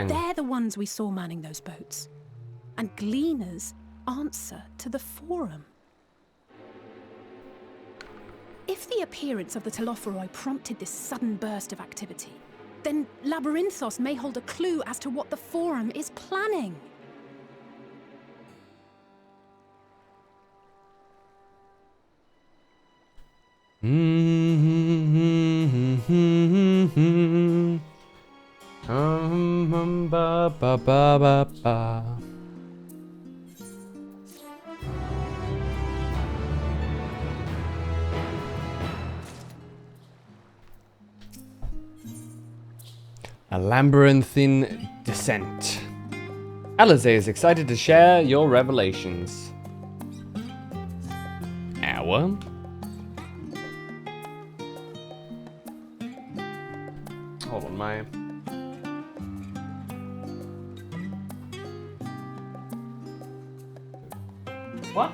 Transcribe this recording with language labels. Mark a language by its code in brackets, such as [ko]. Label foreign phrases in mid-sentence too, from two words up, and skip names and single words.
[en] They're the ones we saw manning those boats. And gleaners answer to the Forum. If the appearance of the Telophoroi prompted this sudden burst of activity, then Labyrinthos may hold a clue as to what the Forum is planning. Ba ba ba ba ba. A labyrinthine descent. Alizé is excited to share your revelations. Our? Hold on, my... What?